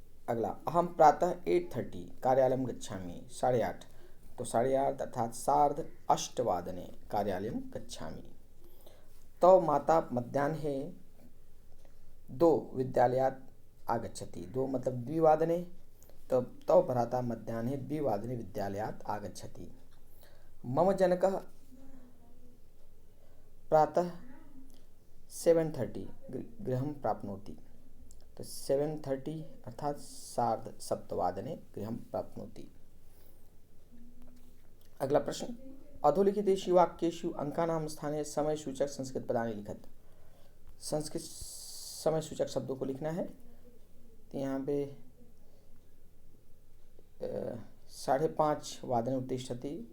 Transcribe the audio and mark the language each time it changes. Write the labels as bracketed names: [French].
[Sanskrit] अगला अहम प्रातः 8:30 कार्यालयम गच्छामि। 8:30, तो 8:30 अर्थात सार्ध 8 वादने कार्यालयम गच्छामि। तव माता मध्याह्ने 2 विद्यालयात् आगच्छति। 2 मतलब द्विवादने, तो तव भ्राता मध्याह्ने 2 वादने विद्यालयात् आगच्छति। मम जनकः प्रातः 7:30 गृहं प्राप्नोति। तो 7:30 अर्थात सार्ध 7 वादने गृहं प्राप्नोति। अगला प्रश्न अधोलिखितेषु वाक्येषु अंकानां स्थाने समय सूचक संस्कृत पदानि लिखत। [Hindi] संस्कृत समय सूचक शब्दों को लिखना है। तो यहाँ पे [Sanskrit] 5:30 वादने उत्तिष्ठति।